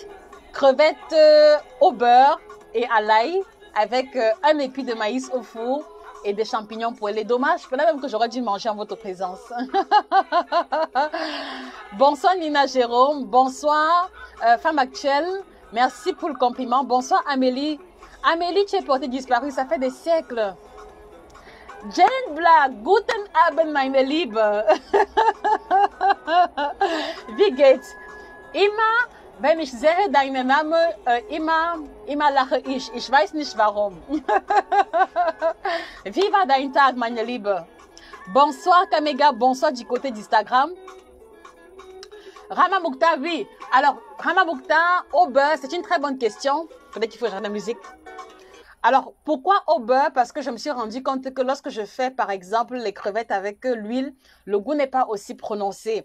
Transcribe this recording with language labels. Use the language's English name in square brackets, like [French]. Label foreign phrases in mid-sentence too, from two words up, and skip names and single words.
[French] Crevettes au beurre et à l'ail, avec un épi de maïs au four et des champignons poêlés. Dommage, peut-être même que j'aurais dû manger en votre présence. Bonsoir Nina Jérôme, bonsoir Femme Actuelle, merci pour le compliment. Bonsoir Amélie. Amélie, tu es portée disparue, ça fait des siècles. [German] Jane Black, guten Abend meine Liebe. Wie geht's? Immer, wenn ich sehe deinen Namen, immer lache ich. Ich weiß nicht warum. Wie war dein Tag, meine Liebe? [French] Bonsoir Kamega, bonsoir du côté d'Instagram. Rama Mokhtar, oui. Alors, Rama Mokhtar, au beurre, c'est une très bonne question. Peut-être qu'il faut changer la musique. Alors, pourquoi au beurre? Parce que je me suis rendu compte que lorsque je fais, par exemple, les crevettes avec l'huile, le goût n'est pas aussi prononcé.